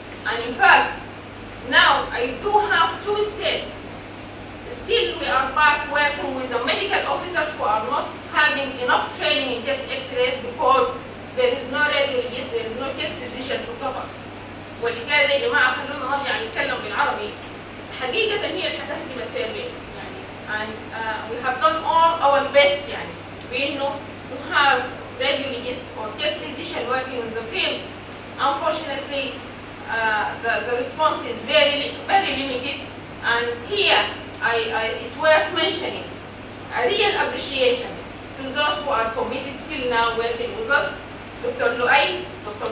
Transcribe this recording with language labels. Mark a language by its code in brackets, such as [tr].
[en] And in fact, now I do have 2 states. Still we are back working with the medical officers who are not having enough training in chest X-rays because there is no radiologist, there is no chest physician to cover. [ar] والحكايه دي يا جماعه خلونا نرجع نتكلم بالعربي. حقيقه هي اللي هتهزم السيرفي يعني. [en] And we have done all our best [ar] يعني بانه [en] to have radiologists or chest physician working in the field. Unfortunately, the response is very limited. And here, it's worth mentioning a real appreciation to those who are committed till now working with us, Dr. Luay, Dr.